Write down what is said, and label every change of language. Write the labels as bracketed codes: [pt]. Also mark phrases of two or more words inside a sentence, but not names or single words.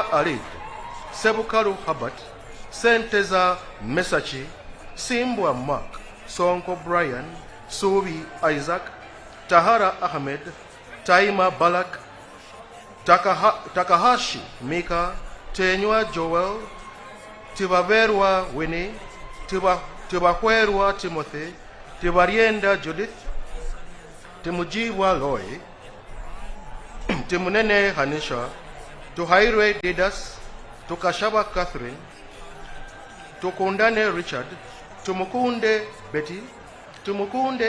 [en] Alid, Sebukaru Habat, Senteza Mesachi, Simbwa Mark, Sonko Brian, Subi Isaac, Tahara Ahmed, Taima Balak, Takahashi Mika, Tenywa Joel, Tibaverwa Winnie, Tibahwerwa Timothy, Tibarienda Judith, Timujiwa Loy, Timunene Hanisha, Tuhairwe Didas, Tukashaba Catherine, Tukundane Richard, Tumukunde Betty, Tumukunde